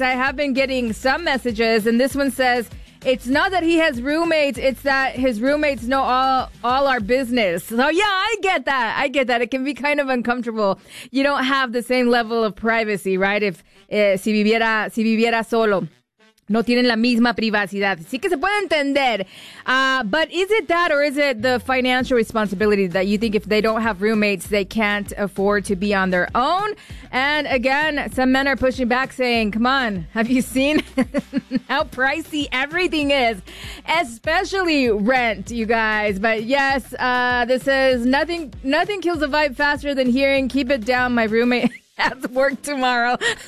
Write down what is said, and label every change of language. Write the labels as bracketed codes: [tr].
[en] I have been getting some messages, and this one says, it's not that he has roommates, it's that his roommates know all our business. So yeah, I get that. It can be kind of uncomfortable. You don't have the same level of privacy, right? [es] Si viviera solo, no tienen la misma privacidad. Sí que se puede entender. [en] But is it that or is it the financial responsibility that you think if they don't have roommates, they can't afford to be on their own? And again, some men are pushing back saying, come on, have you seen how pricey everything is? Especially rent, you guys. But yes, this is nothing kills a vibe faster than hearing, keep it down, my roommate has work tomorrow.